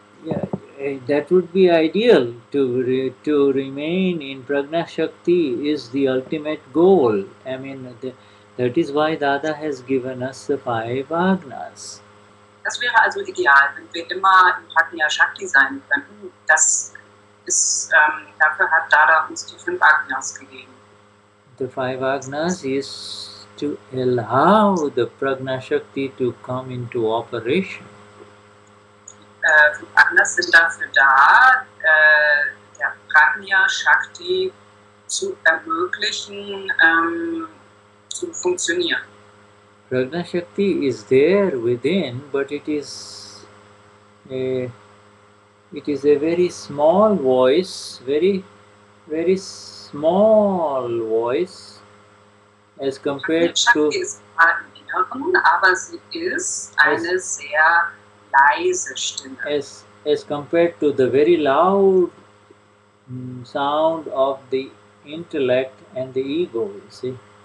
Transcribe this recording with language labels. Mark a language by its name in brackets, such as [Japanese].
[English] Yeah, that would be ideal. To remain in Prajna Shakti is the ultimate goal. I mean, that is why Dada has given us the 5 Agnas. [German] Das wäre also ideal, wenn wir immer in Prajna Shakti sein könnten. Das ist, dafür hat Dada uns die 5 Agnas gegeben. [English] The 5 Agnas is to allow the Prajna Shakti to come into operation. [German] 5 Agnas sind dafür da, der Prajna Shakti zu ermöglichen, zu funktionieren. [English] Prajna Shakti is there within, but it is a very small voice, very small voice as compared Shakti to [German] ist im Inneren, aber sie ist eine sehr leise Stimme. [English] as compared to the very loud sound of the intellect and the ego, you see.